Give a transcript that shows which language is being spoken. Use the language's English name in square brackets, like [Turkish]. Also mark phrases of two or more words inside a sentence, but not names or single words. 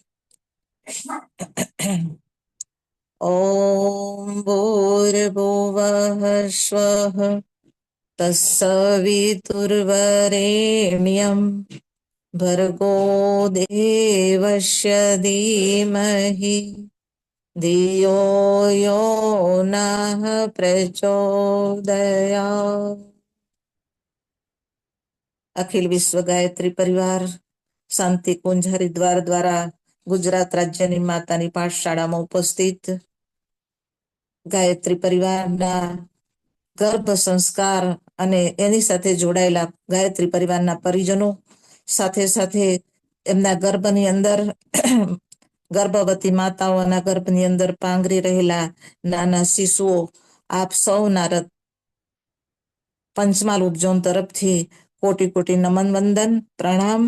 [Sanskrit] ओम भूर्भुवः स्वः तत्सवितुर्वरेण्यं भर्गो देवस्य धीमहि धियो यो नः प्रचोदयात्। [Hindi] अखिल विश्व गायत्री परिवार शांति कुंज हरिद्वार द्वारा गुजरात राज्यની માતાની [Gujarati] પાઠશાળામાં ઉપસ્થિત ગાયત્રી પરિવારના ગર્ભ સંસ્કાર અને એની સાથે જોડાયેલા ગાયત્રી પરિવારના પરિજનો સાથે સાથે એમના ગર્ભની અંદર ગર્ભવતી માતાઓના ગર્ભની અંદર પાંગરી રહેલા નાના શિશુઓ આપ સૌના પંચમહાલ ઉપજોન તરફથી કોટી કોટી નમન વંદન પ્રણામ.